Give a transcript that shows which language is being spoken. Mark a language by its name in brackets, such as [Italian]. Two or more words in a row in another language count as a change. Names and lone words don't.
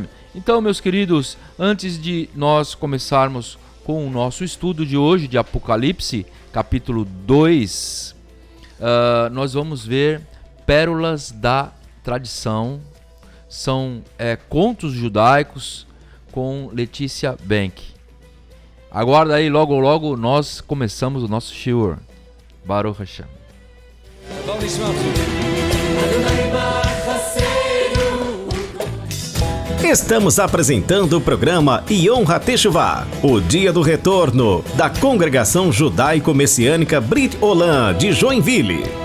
[Portuguese] Então, meus queridos, antes de nós começarmos com o nosso estudo de hoje de Apocalipse, capítulo 2, nós vamos ver pérolas da tradição. São contos judaicos com Letícia Bank. Aguarda aí, logo nós começamos o nosso shiur. [Hebrew] ברוך השם. [Portuguese] Estamos apresentando o programa Yom HaTeshuvah, o Dia do Retorno, da Congregação Judaico-Messiânica Brit-Olá de Joinville.